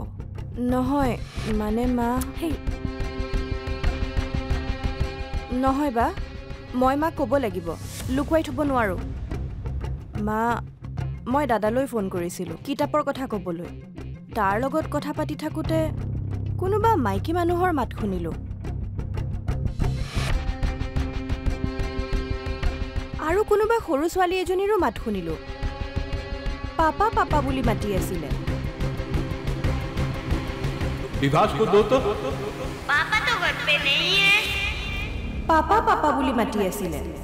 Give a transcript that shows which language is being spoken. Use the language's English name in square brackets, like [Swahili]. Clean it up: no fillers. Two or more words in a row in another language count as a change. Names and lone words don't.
[Assamese] নহয় মানে মা হেই নহয় বা মই মাক ক'ব লাগিব লুকুৱাই থ'ব নোৱাৰোঁ মা মই দাদালৈ ফোন কৰিছিলোঁ কিতাপৰ কথা ক'বলৈ তাৰ লগত কথা পাতি থাকোঁতে কোনোবা মাইকী মানুহৰ মাত শুনিলোঁ আৰু কোনোবা সৰু ছোৱালী এজনীৰো মাত শুনিলোঁ পাপা পাপা বুলি মাতি আছিলে [Hindi] विभास को दो तो पापा तो घर पे नहीं है [Assamese] পাপা পাপা বুলি মাতি আছিলে